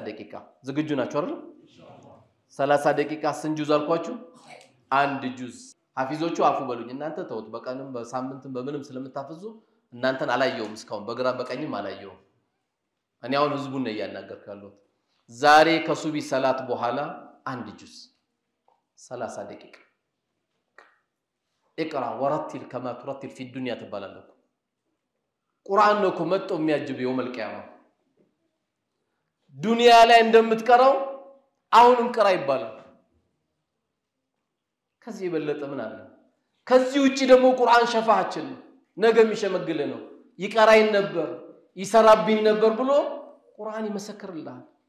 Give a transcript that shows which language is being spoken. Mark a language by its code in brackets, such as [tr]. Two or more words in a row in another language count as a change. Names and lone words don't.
[am] ደቂቃ ዝግጁ ናችሁ አይደል 30 ደቂቃ ስንጁዝ አልኳችሁ አንድ ጁዝ ሐፊዞቹ አፉ በሉኝ እናንተ ተውት በቀንም በሳምንትም በምንም ስለምታፈዙ እናንተን አላየውም እስካሁን በግራ በቀኝም አላየውም እኔ አሁን ህዝቡን ነው ያናገርካለሁ ዛሬ ከሱቢ ሰላት በኋላ አንድ ጁዝ 30 ደቂቃ [ar] اقرا ورتل كما ترتل في الدنيا [am] تبالله قران ነው መጥቶ የሚያጅብ [ar] يوم القيامه [am] ዱንያ ላይ እንደምትቀራው አሁንም ቀራ ይባላል ከዚህ የበለጠ ምን አለ ከዚህ ውጪ ደግሞ ቁርአን ሸፋዓችን ነገ የሚሸመግል ነው ይቀራይን ነበር ይሰራብኝ ነበር ብሎ ቁርአን ይመሰክርልሃል